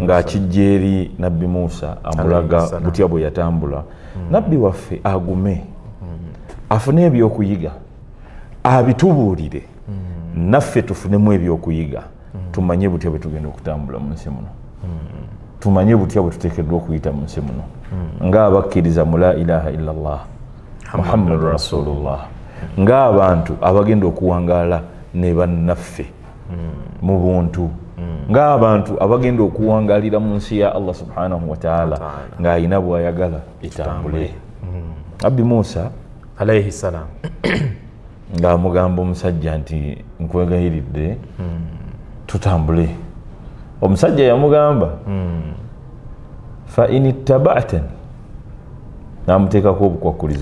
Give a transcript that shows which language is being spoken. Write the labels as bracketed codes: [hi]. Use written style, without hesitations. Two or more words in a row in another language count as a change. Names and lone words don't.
[lg] ng'akijja eri nabbi Musa amulaga butya bwe yatambula nabbi waffe agume afune ebyokuyiga abitubuulire naffe tufunemu ebyokuyiga tumanye butya bwe tugenda okutambula mu nsi muno tumanye butya bwe tuteekeddwa okuyita mu nsi muno ng'abakkiriza mu [ar] لا إله إلا الله محمد رسول الله [lg] ng'abantu abagenda okuwangaala ne bannaffe mu buntu ng'abantu abagenda okuwangaalira mu nsi ya [ar] الله سبحانه وتعالى [lg] ng'ayina bw'ayagala etambule Nabbi Musa [ar] عليه السلام [lg] ng'amugamba omusajja nti nkwegayiridde tutambule omusajja yamugamba [ar] فإن اتبعتني [lg] n'amuteekako obukwakuliza